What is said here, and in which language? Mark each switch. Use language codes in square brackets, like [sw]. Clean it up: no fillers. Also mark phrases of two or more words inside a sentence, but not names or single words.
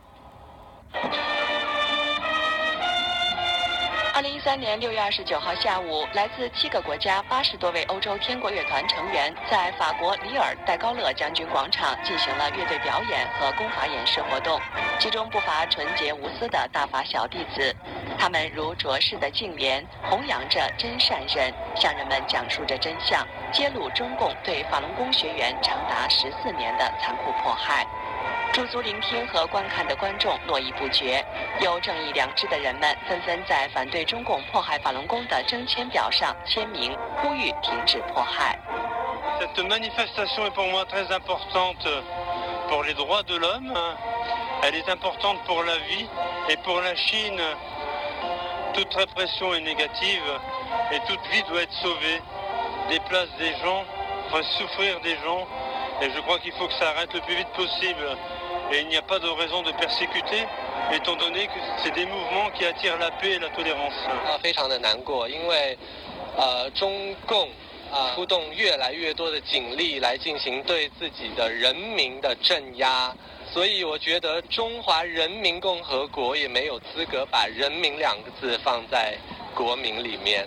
[zh] 2013 年6月29号下午，来自7个国家80多位欧洲天国乐团成员在法国里尔戴高乐将军广场进行了乐队表演和功法演示活动，其中不乏纯洁无私的大法小弟子，他们如卓氏的净莲，弘扬着真善忍，向人们讲述着真相，揭露中共对法轮功学员长达14年的残酷迫害。驻足聆听和观看的观众络绎不绝，有正义良知的人们纷纷在反对中共迫害法轮功的征签表上签名，呼吁停止迫害。 [fr] Cette manifestation est pour moi très importante pour les droits de l'homme. Elle est importante pour la vie et pour la Chine. Toute répression est négative et toute vie doit être sauvée. Des places des gens, enfin souffrir des gens, et je crois qu'il faut que ça arrête le plus vite possible.Et il n'y a pas de raison de persécuter, étant donné que c'est des mouvements qui attirent la paix et la tolérance. [zh] 非常的难过，因为中共出动越来越多的警力来进行对自己的人民的镇压，所以我觉得中华人民共和国也没有资格把人民2个字放在国民里面。